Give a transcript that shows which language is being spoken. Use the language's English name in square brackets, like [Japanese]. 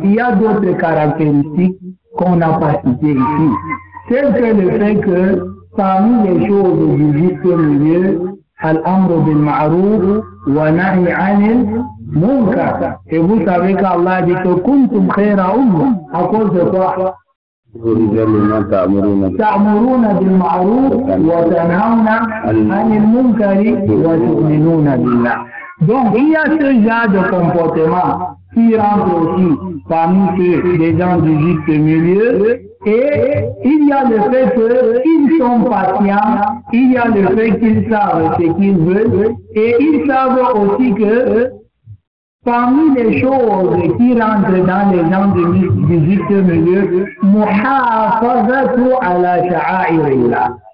[French] Il y a d'autres caractéristiques qu'on n'a pas citées ici. C'est que le fait que parmi les choses du juste milieu, al-amru bil ma'ruf wa nahi 'anil munkar. Et vous savez qu'Allah dit que kuntum khayra umma. À cause de quoi? [Arabic] تأمرون بالمعروف وتنهون عن المنكر وتؤمنون بالله. [French] Donc il y a ce genre de comportement qui rentre aussi parmi ceux des gens du juste milieu, et il y a le fait qu'ils sont patients, il y a le fait qu'ils savent ce qu'ils veulent, et ils savent aussi que parmi les choses qui rentrent dans les gens du juste milieu, muhafazatu ala sha'airillah.